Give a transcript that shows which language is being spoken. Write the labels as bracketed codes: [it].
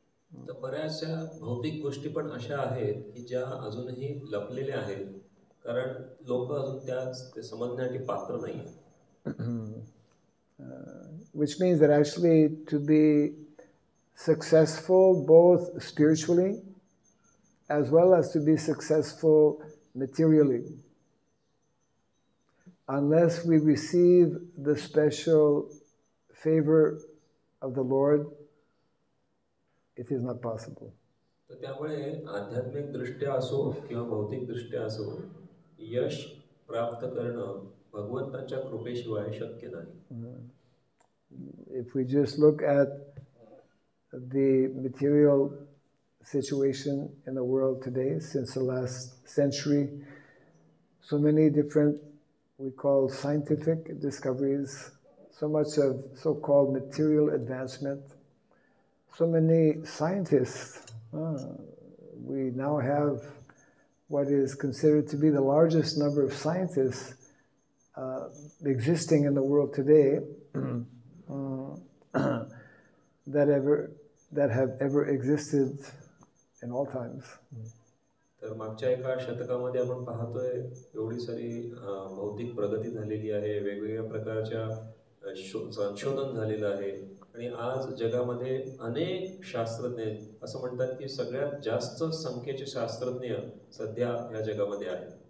[mr] तर बऱ्याचशा भौतिक गोष्टी पण अशा आहेत की ज्या अजूनही लपलेल्या आहेत, कारण लोक अजून ते समजण्यासाठी पात्र नाही आहेत. [en] Which means that actually to be successful both spiritually as well as to be successful materially, unless we receive the special favor of the Lord, it is not possible. [mr] तर त्यामुळे आध्यात्मिक दृष्ट्या असो किंवा भौतिक दृष्ट्या असो यश प्राप्त करणं भगवंताच्या कृपेशिवाय शक्य नाही. [en] If we just look at the material situation in the world today, since the last century, so many different, we call scientific discoveries, so much of so-called material advancement, so many scientists. We now have what is considered to be the largest number of scientists existing in the world today that have ever existed in all times. [mr] तर मागच्या एका शतकामध्ये आपण पाहतोय एवढी सारी भौतिक प्रगती झालेली आहे, वेगवेगळ्या प्रकारच्या संशोधन झालेलं आहे आणि आज जगामध्ये अनेक शास्त्रज्ञ असं म्हणतात की सगळ्यात जास्त संख्येचे शास्त्रज्ञ सध्या या जगामध्ये आहेत.